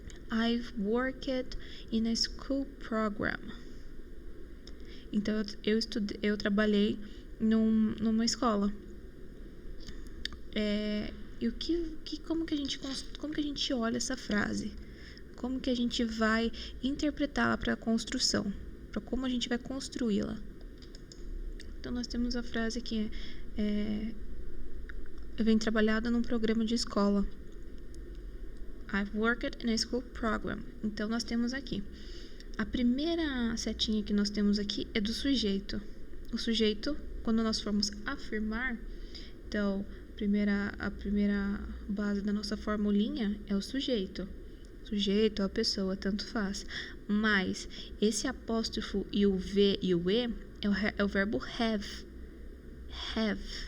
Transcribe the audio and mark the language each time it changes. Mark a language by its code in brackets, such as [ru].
[en] I've worked in a school program. [pt] Então, eu trabalhei numa escola. E como que a gente olha essa frase? Como que a gente vai interpretá-la para a construção? Para como a gente vai construí-la? Então, nós temos a frase que eu venho trabalhada num programa de escola. [en] I've worked in a school program. [pt] Então, nós temos aqui. A primeira setinha que nós temos aqui é do sujeito. O sujeito, quando nós formos afirmar, então, a primeira base da nossa formulinha é o sujeito. Sujeito, a pessoa, tanto faz. Mas esse apóstrofo e o V e o E é o verbo have. Have.